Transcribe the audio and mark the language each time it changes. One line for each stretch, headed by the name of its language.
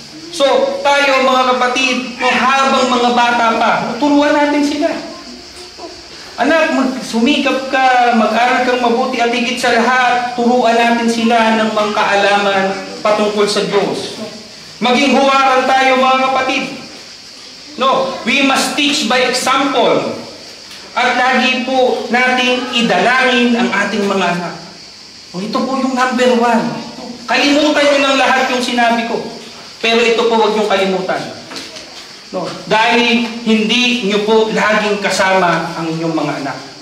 Filipino: So, tayo mga kapatid, no, habang mga bata pa, turuan natin sila. Anak, sumikap ka, mag-aral kang mabuti at higit sa lahat, turuan natin sila ng mga kaalaman patungkol sa Diyos. Maging huwaran tayo mga kapatid.
English: No, we must teach by example.
Filipino: At lagi po nating idalangin ang ating mga anak. Ito po yung number 1. Kalimutan nyo ng lahat yung sinabi ko. Pero ito po huwag yung kalimutan. No, dahil hindi nyo po laging kasama ang inyong mga anak.